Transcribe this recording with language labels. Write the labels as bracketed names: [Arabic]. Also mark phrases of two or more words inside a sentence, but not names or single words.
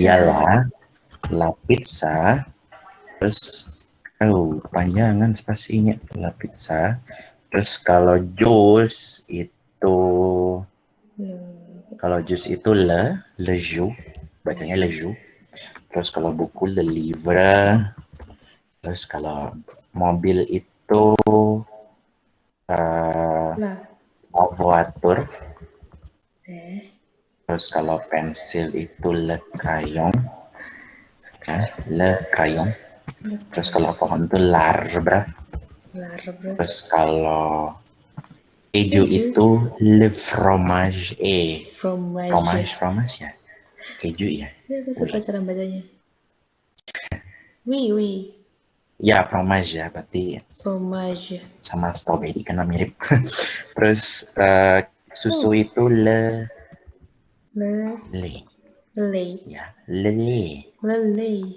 [Indonesian] Ialah [French] la pizza. [Indonesian] Terus panjangan spasinya [French] la pizza. [Indonesian] Terus kalau jus itu [French] le jus, [Indonesian] bacanya [French] le jus. [Indonesian] Terus kalau buku [French] le livre. [Indonesian] Terus kalau mobil itu [French] la voiture. [Indonesian] Terus kalau pensil itu [French] le crayon. Le crayon. [Indonesian] Terus kalau pohon itu l'arbre. Terus kalau keju itu [French] le fromage. [Indonesian] Fromage ya. Keju ya. Aku suka cara bacanya. Oui. Ya, fromage ya, berarti Fromage. sama strawberry karena mirip. Terus susu itu le. Ya, le.